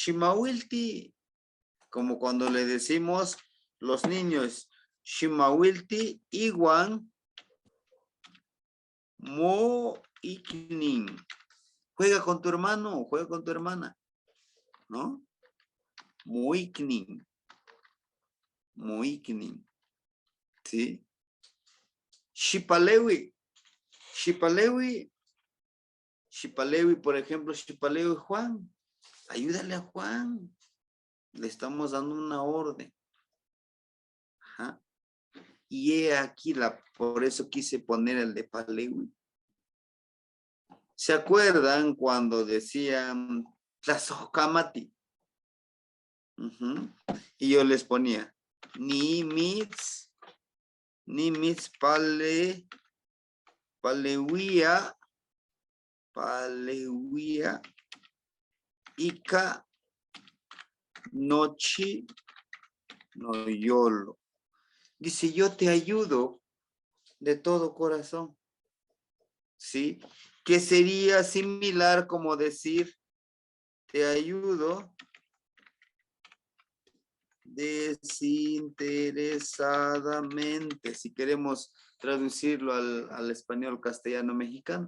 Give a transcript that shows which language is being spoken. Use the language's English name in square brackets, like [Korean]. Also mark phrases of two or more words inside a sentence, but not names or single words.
[Spanish] Shimawilti. Como cuando le decimos los niños, [Nahuatl languages] Shimawilti Iwan Mo Iknin. [Spanish] Juega con tu hermano o juega con tu hermana, ¿no? [Nahuatl languages] Mo Iknin. Mo Iknin. [Spanish] ¿Sí? Shipalewi. [Nahuatl languages] Shipalewi. Shipalewi, [Spanish] por ejemplo, Shipalewi Juan. Ayúdale a Juan. Le estamos dando una orden. Ajá. Y he aquí, por eso quise poner el de Palewi. ¿Se acuerdan cuando decían Tlazohkamati? Y yo les ponía [Nahuatl languages] ni mitz palewia ika nochi no yolo. [Spanish] Dice, yo te ayudo de todo corazón. ¿Sí? Que sería similar como decir, te ayudo desinteresadamente, si queremos traducirlo al español castellano mexicano.